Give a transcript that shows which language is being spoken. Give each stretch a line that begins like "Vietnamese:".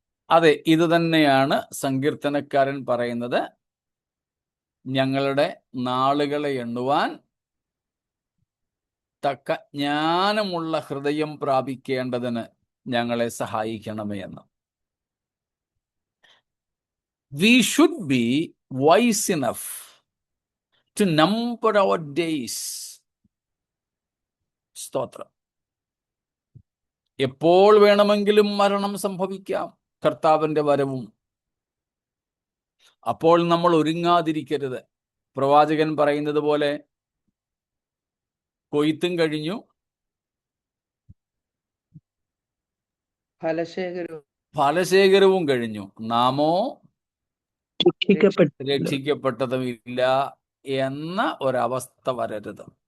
Malayalam: അതെ, ഇത് തന്നെയാണ് സങ്കീർത്തനക്കാരൻ പറയുന്നത്. ഞങ്ങളുടെ നാളുകളെ എണ്ണുവാൻ തക്ക ജ്ഞാനമുള്ള ഹൃദയം പ്രാപിക്കേണ്ടതിന് ഞങ്ങളെ സഹായിക്കണമേ എന്ന്.
English: We should be wise enough to number our days.
Malayalam: സ്തോത്രം. എപ്പോൾ വേണമെങ്കിലും മരണം സംഭവിക്കാം, കർത്താവിന്റെ വരവും. അപ്പോൾ നമ്മൾ ഒരുങ്ങാതിരിക്കരുത്. പ്രവാചകൻ പറയുന്നത് പോലെ കൊയ്ത്തും കഴിഞ്ഞു, ഫലശേഖരവും കഴിഞ്ഞു, നാമോ രക്ഷിക്കപ്പെട്ടതുമില്ല എന്ന ഒരവസ്ഥ വരരുത്.